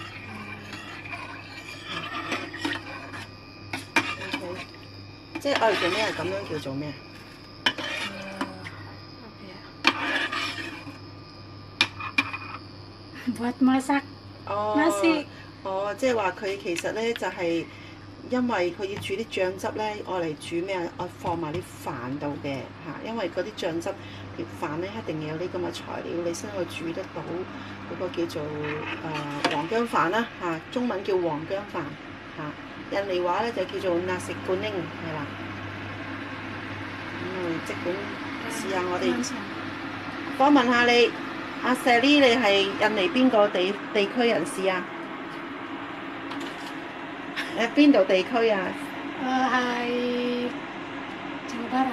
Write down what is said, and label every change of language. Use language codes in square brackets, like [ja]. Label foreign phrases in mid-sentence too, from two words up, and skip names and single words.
[yue] 即係我哋做咩係咁樣叫做咩？ [id] Buat masak nasi。 [yue] 即係話佢其實咧就係因為佢要煮啲醬汁咧，愛嚟煮咩啊？我放埋啲飯度嘅嚇，因為嗰啲醬汁條飯咧一定要有啲咁嘅材料，你先可以煮得到嗰個叫做黃薑飯啦嚇，中文叫黃薑飯嚇，印尼話咧就叫做 [id] nasi kuning [yue] 係啦。即管試下我哋訪問下你，阿 Sally 你係印尼邊個地區人士啊？邊度地區啊？係 Jawa Barat。